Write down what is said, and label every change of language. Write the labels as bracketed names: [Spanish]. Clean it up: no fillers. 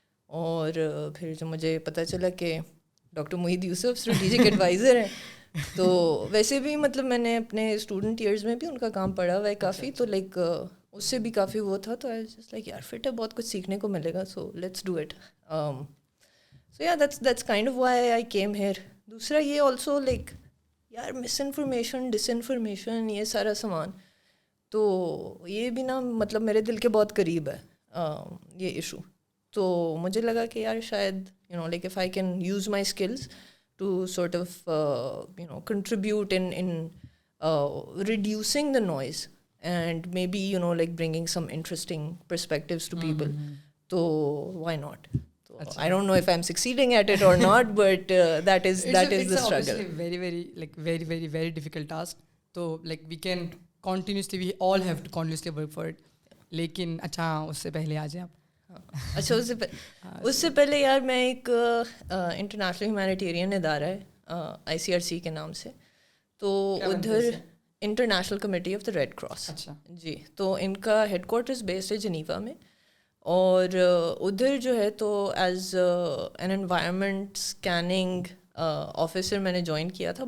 [Urdu] اور پھر جو مجھے پتہ چلا کہ ڈاکٹر محیط یوسف اسٹریٹجک ایڈوائزر ہیں, تو ویسے بھی مطلب میں نے اپنے اسٹوڈنٹ ایئرز میں بھی ان کا کام پڑھا ہوا ہے کافی, تو لائک اس سے بھی کافی وہ تھا, تو لائک یار فٹ ہے, بہت کچھ سیکھنے کو ملے گا, [English] So let's do it. So yeah that's kind of why I came here. [Urdu] دوسرا یہ آلسو لائک یار مس انفارمیشن, ڈس انفارمیشن, یہ سارا سامان, تو یہ بھی نا مطلب میرے دل کے بہت قریب ہے یہ ایشو. تو مجھے لگا کہ یار شاید [English] You know like if I can use my skills to sort of contribute in reducing the noise and maybe like bringing some interesting perspectives to people. So why not? So I don't know if I'm succeeding at it or not, but that is the struggle. It's very very difficult task. So like we can continuously we all have to continuously work for it. [Urdu] لیکن اچھا اس سے پہلے آ جائیں آپ. اچھا اس سے پہلے یار میں ایک انٹرنیشنل ہیومینیٹیرین ادارہ ہے ICRC کے نام سے, تو ادھر international committee of the red cross. اچھا جی, تو ان کا ہیڈ کوارٹرز بیسڈ ہے جنیوا میں, اور ادھر جو ہے تو as an environment scanning officer میں نے جوائن کیا تھا.